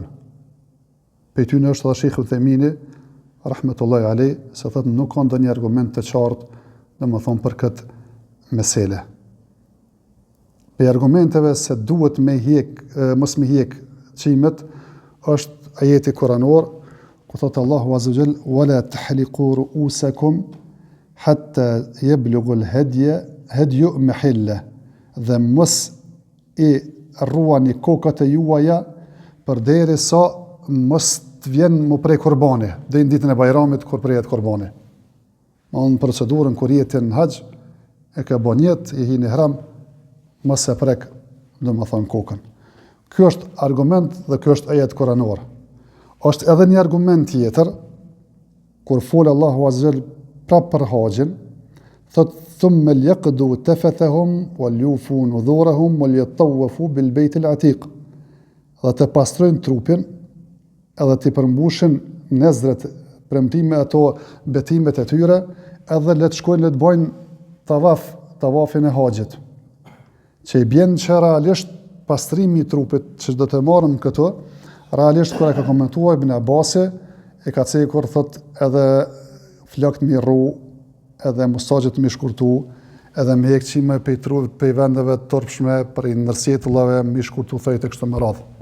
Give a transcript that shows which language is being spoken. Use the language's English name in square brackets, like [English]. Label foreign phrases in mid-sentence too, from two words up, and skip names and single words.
[Albanian] Për ty në është edhe Sheikh Uthemini, [Arabic] رحمة الله عليه, [Albanian] se thotë nuk ka ndonjë argument të qartë, domethënë për këtë mesele. Për argumenteve se duhet me hiq, mos me hiq qimet, është ajeti kuranor, ku thotë Allahu [Arabic] عز وجل, "ولا تحلقوا رؤوسكم حتى يبلغ الهدي محله." [Albanian] Dhe mos i rruani kokat e juaja përderisa mos të vjen më prej kurbani, deri në ditën e Bajramit kur prehet kurbani. Në procedurën kur jeti në haxh, e ka bën jetë, i hin ihram, mos e prek, domethënë kokën. Ky është argument dhe ky është ajet kuranor. Është edhe një argument tjetër, kur fol Allahu [Arabic] عز وجل [Albanian] prap për haxhin, thot [Arabic] ثم ليقضوا تفثهم وليوفوا نذورهم وليطوفوا بالبيت العتيق. [Albanian] Dhe të pastrojnë trupin edhe të përmbushin nezret, premtime ato betimet e tyre, edhe le të shkojnë le të bëjnë tavafin e haxhit. Që i bjen që realisht pastrimi i trupit që do të marrim këto, realisht kur e ka komentuar Ibn Abbasi, e ka cekur thot edhe flokët mi rru, edhe mustaqet mi shkurtu, edhe me hekqime pej trupit, pej vendeve të turpshme, prej nërsjetullave mi shkurtu thojt e kështu me radhë.